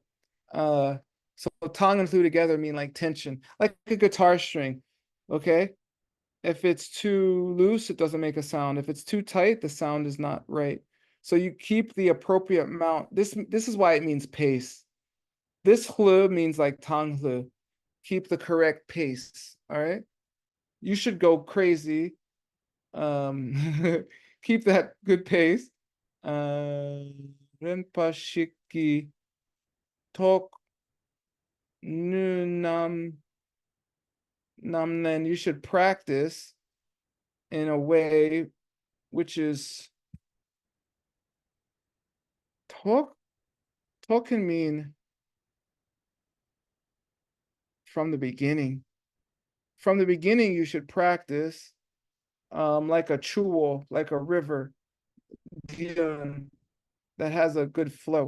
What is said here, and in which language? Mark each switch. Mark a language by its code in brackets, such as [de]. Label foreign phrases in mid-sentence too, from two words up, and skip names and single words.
[en] So tang and hle together mean like tension, like a guitar string. Okay. If it's too loose, it doesn't make a sound. If it's too tight, the sound is not right. So you keep the appropriate amount. This is why it means pace. This hle means like [bo] tang hle. [en] Keep the correct pace. All right. You should go crazy. Keep that good pace. [bo] Rinpoche tok nu namnen. [en] You should practice in a way which is talk can mean from the beginning. From the beginning, you should practice like a chuo, like a river that has a good flow.